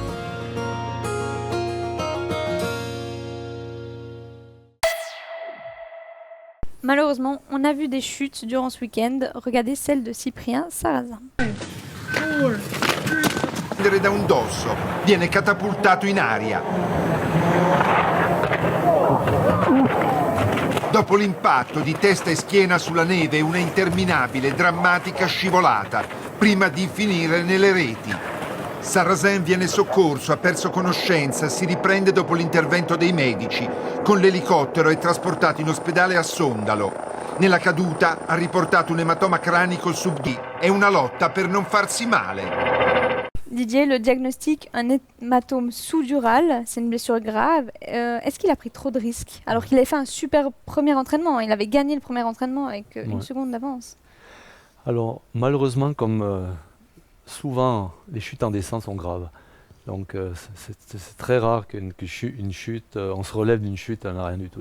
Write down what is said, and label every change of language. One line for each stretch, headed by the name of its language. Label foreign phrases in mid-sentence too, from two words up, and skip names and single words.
French: Malheureusement, on a vu des chutes durant ce week-end. Regardez celle de Cyprien Sarrazin.
Italian: Da un dosso, viene catapultato in aria. Dopo l'impatto di testa e schiena sulla neve, una interminabile e drammatica scivolata, prima di finire nelle reti. Sarrazin viene soccorso, ha perso conoscenza, si riprende dopo l'intervento dei medici. Con l'elicottero è trasportato in ospedale a Sondalo. Nella caduta ha riportato un ematoma cranico sub-D e una lotta per non farsi male.
French: Didier, le diagnostic, un hématome sous-dural, c'est une blessure grave. Est-ce qu'il a pris trop de risques alors qu'il avait fait un super premier entraînement? Il avait gagné le premier entraînement avec une seconde d'avance. Alors malheureusement, comme souvent les chutes en descente sont graves, donc c'est très rare qu'une chute, on se relève d'une chute, on n'a rien du tout.